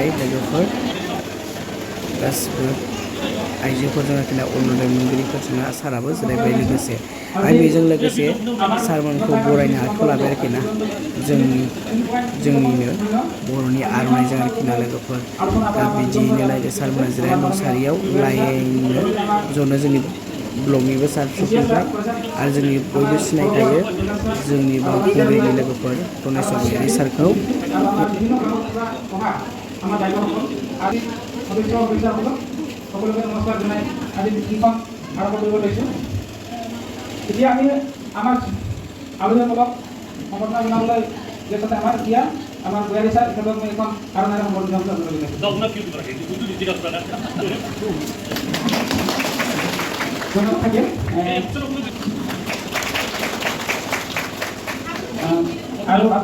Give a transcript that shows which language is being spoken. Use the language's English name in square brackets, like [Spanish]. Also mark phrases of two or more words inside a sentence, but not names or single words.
[Bodo] लोगोफोर गासिबो आइजोफोरजों आरोखि ना अरुण'दय मोनगिरिफोरजों साराबो जिरायबाय लोगोसे आरो बेजों लोगोसे सारमोनखौ बरायनो आखायाव लाबाय आरोखि ना जोंनिनो बर'नि आर'नाइजों आरोखि ना लोगोफोर दा बिदियैनो नायदो सारमोना जिरायना दं सारियाव लाइननो ज'नो जोंनि ब्लकनिबो सार सफैबाय आरो जोंनि बयबो सिनायखायो जोंनि बावखुंग्रिनि लोगोफोर गनेश गयारि सारखौ [Assamese] সকলোকে নমস্কাৰ জনাই আজি মিটিংখন আৰম্ভ কৰিব লৈছোঁ এতিয়া আমি আমাৰ আলোচনামূলক সংগঠন জনাবলৈ যাতে আমাৰ এতিয়া আমাৰ গয়াৰী ছাৰ তেখেতক মই এখন আৰনাইৰে সম্বৰ্ধনা জনাবলৈ লৈছোঁ ধন্যবাদ থাকিল আৰু